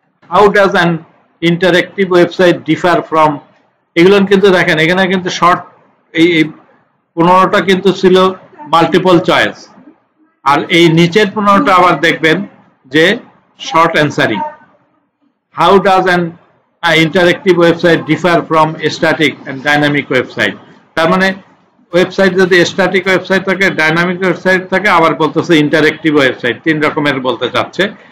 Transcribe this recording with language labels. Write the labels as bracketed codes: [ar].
[en] how does an interactive website differ from, [bn] এগুলো কিন্তু দেখেন এখানে কিন্তু শর্ট, এই 15টা কিন্তু ছিল মাল্টিপল চয়েস, আর এই নিচের 15টা আবার দেখবেন যে short answering. [en] how does an interactive website differ from a static and dynamic website? [bn] তার মানে ওয়েবসাইট যদি স্ট্যাটিক ওয়েবসাইট থাকে, ডাইনামিক ওয়েবসাইট থাকে, আবার বলতেছে ইন্টারেক্টিভ ওয়েবসাইট, 3 রকমের বলতে চাচ্ছে।